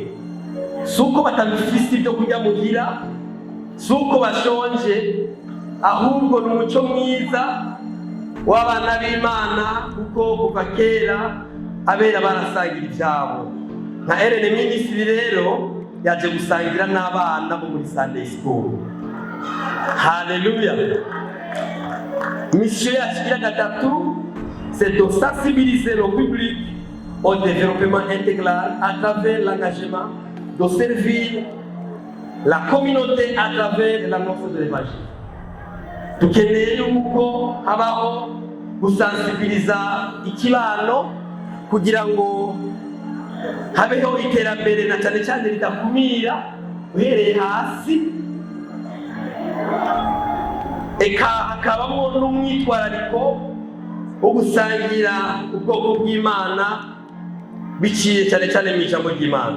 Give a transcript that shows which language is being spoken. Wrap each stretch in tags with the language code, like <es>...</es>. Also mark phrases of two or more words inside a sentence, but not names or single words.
<rn>Suko batabifise ibyo kurya muhira, suko bashonje, ahubwo n'umuco mwiza w'abana b'Imana, kuko kuva kera abera barasangira ibyabo. Nka RN Ministry rero yaje gusangira n'abana bo muri</rn> <en>Sunday School.</en> <rn>Haleluya. Mission yacu ya gatatu,</rn> <fr>c'est de sensibiliser le public au développement intégral à travers l'engagement de servir la communauté à travers l'annonce de l'évangile.</fr> <rn>Tukeneye yuko habaho gusensibiliza ikibano kugira ngo habeho iterambere na cyane cyane ridakumira uhereye hasi, eka hakabamo n'umwitwarariko wo gusangira ubwoko bw'Imana biciye cyane cyane mu ijambo ry'Imana.</rn>